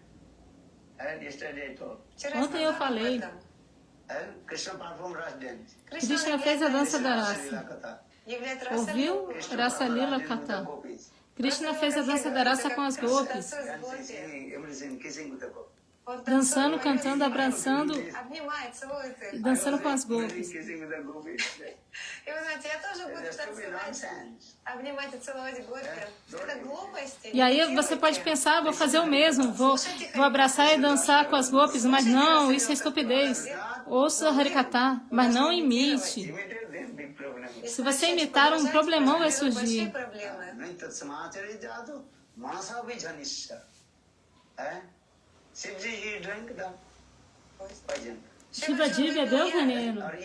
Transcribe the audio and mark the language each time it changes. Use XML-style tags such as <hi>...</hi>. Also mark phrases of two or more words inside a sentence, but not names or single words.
<pt>Ontem eu falei, Krishna fez a dança da rasa. Ouviu Rasa Lila Kata? Krishna fez a dança da rasa com as gopis. dançando, cantando, abraçando,</pt> <ru>Обнимает, целует их.</ru> <pt>dançando com as golpes.</pt> <ru>И вы знаете, я тоже буду танцевать, обнимать и целовать горки. Это глупости.</ru> <pt>E aí você pode pensar, vou fazer o mesmo, vou abraçar e dançar com as golpes, mas não, isso é estupidez. Ouça Harikata, mas não imite. Se você imitar, um problemão vai surgir. Shivaji bebeu veneno.</pt>